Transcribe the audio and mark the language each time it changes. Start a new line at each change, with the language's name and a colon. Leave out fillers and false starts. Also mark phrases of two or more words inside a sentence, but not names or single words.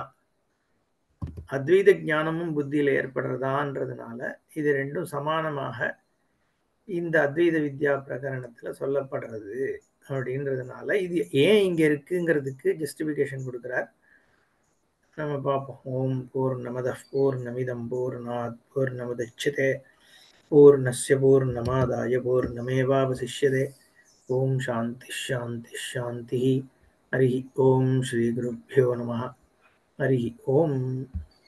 Tamil: அத்வைத ஞானமும் புத்தியில ஏற்படுறதான்றதுனால இது ரெண்டும் சமானமாக இந்த அத்வைத வித்யா பிரகரணத்துல சொல்லப்படுறது அப்படின்றதுனால இது ஏன் இங்க இருக்குங்கிறதுக்கு ஜஸ்டிபிகேஷன் கொடுக்கிறார். நம்ம பார்ப்போம்.
Sanskrit: ॐ पूर्णमदः पूर्णमिदं पूर्णात् पूर्णमुदच्यते पूर्णस्य पूर्णमादाय पूर्णमेवावशिष्यते. ॐ शान्ति शान्ति शान्ति हरि ॐ श्री गुरुभ्यो नमः. हरि ॐ.